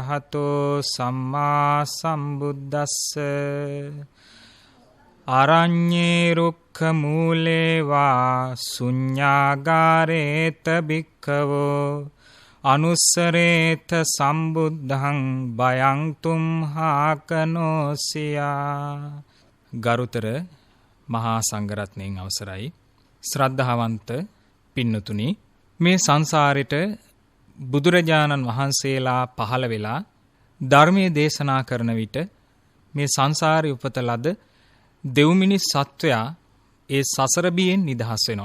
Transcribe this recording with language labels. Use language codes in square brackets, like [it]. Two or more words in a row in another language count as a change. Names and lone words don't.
[pi] නමෝ තස්ස භගවතෝ අරහතෝ සම්මා සම්බුද්දස්ස. අරඤ්ඤේ රුක්ඛ මූලේවා ශුඤ්ඤාගාරේත භික්ඛවෝ අනුස්සරේත සම්බුද්ධං බයං තුම්හාකනෝසියා. [si] ගරුතර මහා සංඝරත්නයන් අවසරයි. ශ්‍රද්ධාවන්ත පින්නතුනි, මේ සංසාරෙට බුදුරජාණන් වහන්සේලා පහළ වෙලා ධර්මයේ දේශනා කරන විට මේ සංසාරේ උපත ලද දෙව්මිනිස් සත්වයා ඒ සසර බියෙන් නිදහස් වෙනවා.